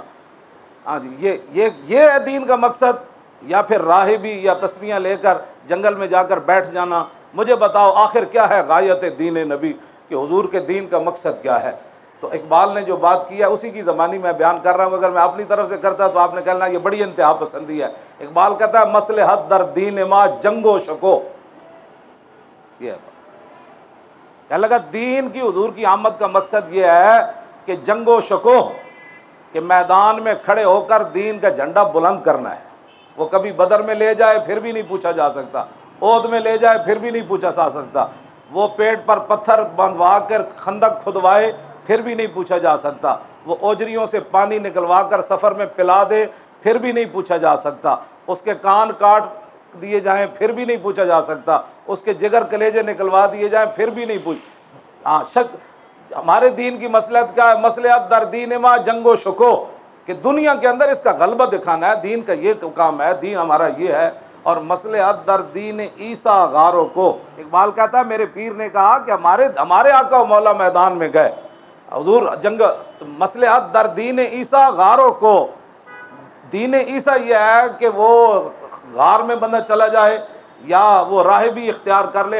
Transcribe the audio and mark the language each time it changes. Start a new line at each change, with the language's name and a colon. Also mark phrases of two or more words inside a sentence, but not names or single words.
Urdu: ہاں جی، یہ ہے دین کا مقصد، یا پھر راہبی یا تسبیحاں لے کر جنگل میں جا کر بیٹھ جانا؟ مجھے بتاؤ آخر کیا ہے غایت دین نبی، کہ حضور کے دین کا مقصد کیا ہے؟ تو اقبال نے جو بات کی ہے اسی کی زبانی میں بیان کر رہا ہوں، اگر میں اپنی طرف سے کرتا تو آپ نے کہنا یہ بڑی انتہا پسندی ہے۔ اقبال کہتا ہے
Persian: مصلحت در دین ما جنگ و شکو،
Urdu: یہ ہے کہنے لگا دین کی، حضور کی آمد کا مقصد یہ ہے کہ
Persian: جنگ و شکو،
Urdu: کہ میدان میں کھڑے ہو کر دین کا جھنڈا بلند کرنا ہے۔ وہ کبھی بدر میں لے جائے پھر بھی نہیں پوچھا جا سکتا، احد میں لے جائے پھر بھی نہیں پوچھا جا سکتا، وہ پیٹ پر پتھر بندھوا کر خندق کھدوائے پھر بھی نہیں پوچھا جا سکتا، وہ اوجریوں سے پانی نکلوا کر سفر میں پلا دے پھر بھی نہیں پوچھا جا سکتا، اس کے کان کاٹ دیے جائیں پھر بھی نہیں پوچھا جا سکتا، اس کے جگر کلیجے نکلوا دیے جائیں پھر بھی نہیں شک۔ ہمارے دین کی مصلحت کیا ہے؟
Persian: مصلحت در دین ما جنگ و شکو،
Urdu: کہ دنیا کے اندر اس کا غلبہ دکھانا ہے، دین کا یہ کام ہے، دین ہمارا یہ ہے، اور
Persian: مصلحت در دین عیسیٰ غاروں کو۔
Urdu: اقبال کہتا ہے میرے پیر نے کہا کہ ہمارے آقا و مولا میدان میں گئے، حضور جنگ،
Persian: مصلحت در دین عیسیٰ غاروں کو،
Urdu: دین عیسیٰ یہ ہے کہ وہ غار میں بندہ چلا جائے یا وہ راہبی اختیار کر لے۔